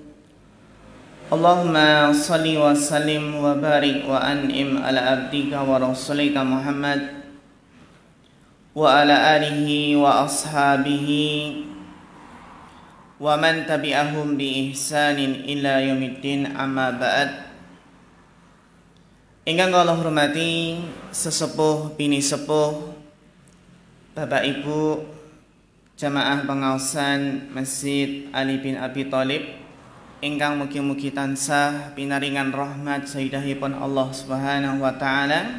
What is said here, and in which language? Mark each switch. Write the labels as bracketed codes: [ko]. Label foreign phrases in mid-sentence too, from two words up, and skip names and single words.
[ar] اللهم صل وسلم وبارك وأنعم على عبدك ورسولك محمد وعلى آله وأصحابه ومن تبعهم بإحسان إلى يوم الدين، أما بعد. [jv] Ingkang kula hormati sesepuh bini sepuh, Bapak Ibu jamaah pengaosan Masjid Ali bin Abi Thalib ingkang mugi-mugi tansah pinaringan rahmat sayyidahipun Allah [ar] سبحانه وتعالى.